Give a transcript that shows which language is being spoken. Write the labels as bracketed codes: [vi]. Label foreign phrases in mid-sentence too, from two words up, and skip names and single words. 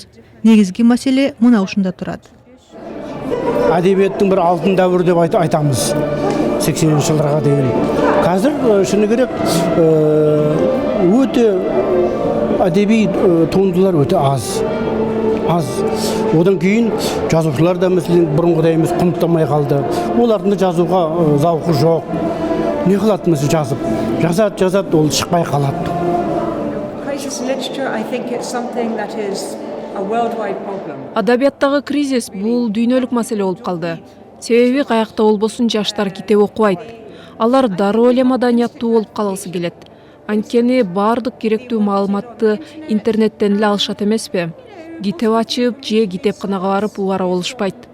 [ky] Негизги маселе мына ушунда турат. Адебияттын бир алтын дәврү деп айтамыз. 80-жылдарга дейин. Азыр шуну керек, өтө адеби туындылар өтө аз. аз. [kk] Одан кейін жазушылар да мәселен бұрынғыдай емес құнттамай қалды. Олардың да жазуға зауқы жоқ. Не қылады мәселе жазып? Жазады, ол шықпай қалады. [en] Crisis in literature, I think it's something that is a worldwide problem. [ky] Адабияттагы кризис бул дүйнөлүк маселе болуп калды. Себеби каякта болбосун жаштар китеп окубайт. Алар дароо эле маданияттуу болуп калгысы келет. Анткени баардык керектүү маалыматты интернеттен эле алышат эмеспи? Китеп ачып же китепканага барып убара болушпайт.